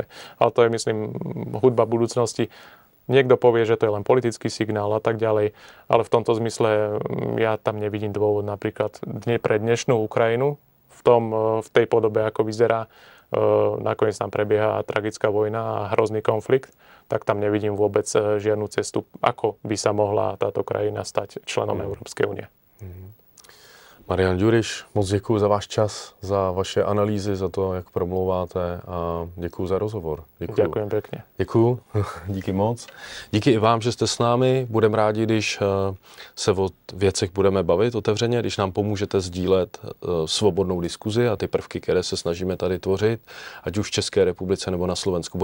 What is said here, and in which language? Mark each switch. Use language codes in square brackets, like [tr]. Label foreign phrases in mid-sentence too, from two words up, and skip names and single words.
[sk] Ale to je, myslím, hudba budúcnosti. Niekto povie, že to je len politický signál a tak ďalej, ale v tomto zmysle ja tam nevidím dôvod napríklad pre dnešnú Ukrajinu v tej podobe, ako vyzerá. Nakoniec tam prebieha tragická vojna a hrozný konflikt, tak tam nevidím vôbec žiadnu cestu, ako by sa mohla táto krajina stať členom Európskej únie. [cs] Marian Ďuriš, moc děkuji za váš čas, za vaše analýzy, za to, jak promlouváte a děkuji za rozhovor. [sk] Ďakujem pekne. [cs] Děkuji, díky moc. Díky i vám, že jste s námi. Budeme rádi, když se o věcech budeme bavit otevřeně, když nám pomůžete sdílet svobodnou diskuzi a ty prvky, které se snažíme tady tvořit, ať už v České republice nebo na Slovensku.